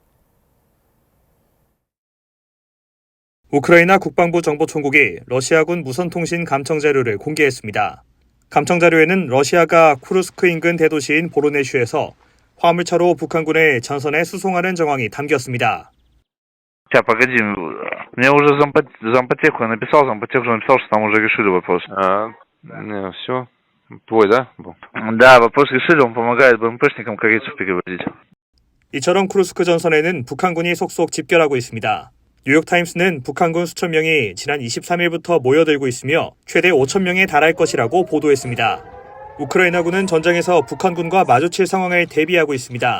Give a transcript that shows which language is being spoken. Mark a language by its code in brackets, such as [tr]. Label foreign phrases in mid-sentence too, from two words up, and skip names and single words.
[ko] 우크라이나 국방부 정보총국이 러시아군 무선통신 감청 자료를 공개했습니다. 감청 자료에는 러시아가 쿠르스크 인근 대도시인 보로네슈에서 화물차로 북한군을 전선에 수송하는 정황이 담겼습니다. [ru] Сейчас, погоди, мне уже зампотеку написал, что там уже решили вопрос. Не, все. Твой, да? Да, вопрос решили, он помогает БМПшникам корейцев перевозить. [ko] 이처럼 쿠르스크 전선에는 북한군이 속속 집결하고 있습니다. 뉴욕타임스는 북한군 수천 명이 지난 23일부터 모여들고 있으며 최대 5천 명에 달할 것이라고 보도했습니다. 우크라이나군은 전장에서 북한군과 마주칠 상황을 대비하고 있습니다.